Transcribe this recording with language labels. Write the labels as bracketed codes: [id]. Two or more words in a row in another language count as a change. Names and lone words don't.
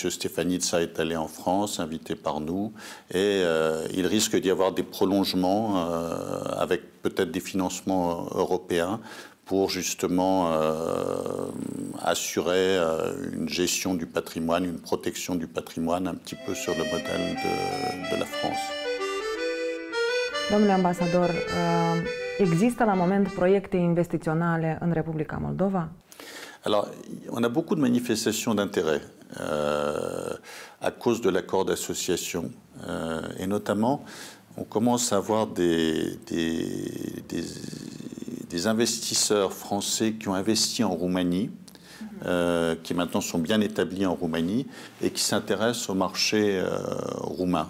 [fr] Stefanitsa, est allé en France, invité par nous. Et il risque d'y avoir des prolongements avec peut-être des financements européens pour justement assurer une gestion du patrimoine, une protection du patrimoine un petit peu sur le modèle de la France. [ro] Domnule ambasador, există la moment proiecte investiționale în Republica Moldova? [fr] Alors, on a beaucoup de manifestations d'intérêt à cause de l'accord d'association et notamment on commence à avoir des investisseurs français qui ont investi en Roumanie, qui maintenant sont bien établis en Roumanie et qui s'intéressent au marché roumain.